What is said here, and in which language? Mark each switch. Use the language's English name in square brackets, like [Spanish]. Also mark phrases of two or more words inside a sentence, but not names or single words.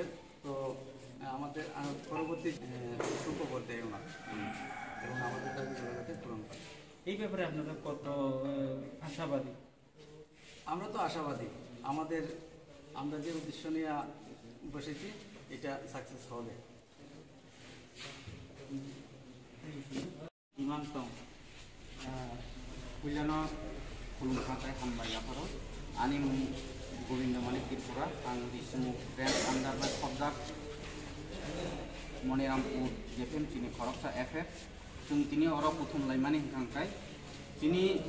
[Bangla] তো আমাদের পরবর্তী সুখবর দেয় ওনার, এবং আমাদের দাবিগুলো যাতে পূরণ করে। এই ব্যাপারে আপনারা কত আশাবাদী? আমরা তো আশাবাদী, আমরা যে উদ্দেশ্য নিয়ে বসেছি এটা সাকসেস হবে। [Kok Borok] Imantong Kuliano Kulumhatai Hambayaparo Anim Govinda Malik Tripura ang Disumu Grand Andar Khobdak Monirampur JPM Chini Khoroksa FF Chung Tini Oro Puthum Laimani Hangkai Tini